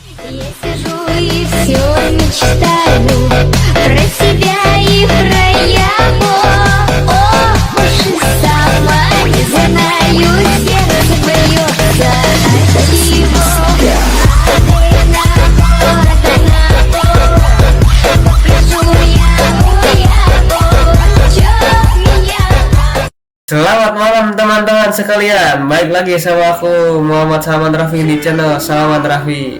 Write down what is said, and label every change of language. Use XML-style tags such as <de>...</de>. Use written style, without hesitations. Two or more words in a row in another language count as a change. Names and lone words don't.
<ru>Я сижу и все мечтаю про себя и про его. Ох уж и сама не знаю, сердце бьется от чего.</ru> <id>Selamat malam teman-teman sekalian. Baik lagi sama aku Muhammad Salman Raffi di channel Salman Raffi.</id>